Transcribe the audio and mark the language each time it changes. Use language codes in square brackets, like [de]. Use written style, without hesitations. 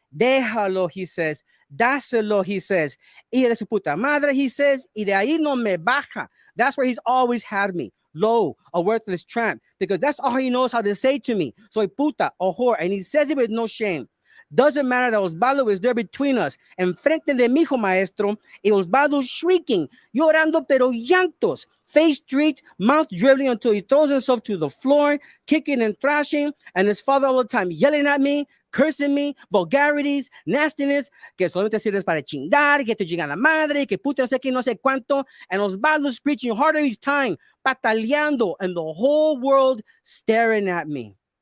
[es] Déjalo, [en] he says. [es] Dáselo, he says. Hija de su puta madre, he says. Y de ahí no me baja. [en] That's where he's always had me. Low, a worthless tramp. Because that's all he knows how to say to me. [es] Soy puta, [en] a whore. And he says it with no shame. Doesn't matter that Osvaldo is there between us. [es] Enfrente de mi hijo, maestro. Y Osvaldo [en] shrieking, [es] llorando pero llantos. [en] Face streaked, mouth dribbling until he throws himself to the floor, kicking and thrashing. And his father all the time yelling at me, cursing me, vulgarities, nastiness, [es] que solamente sirves para chingar, que te chinga la madre, que puta no sé qué, no sé cuánto. [en] And Osvaldo screeching harder each time, pataleando, and the whole world staring at me.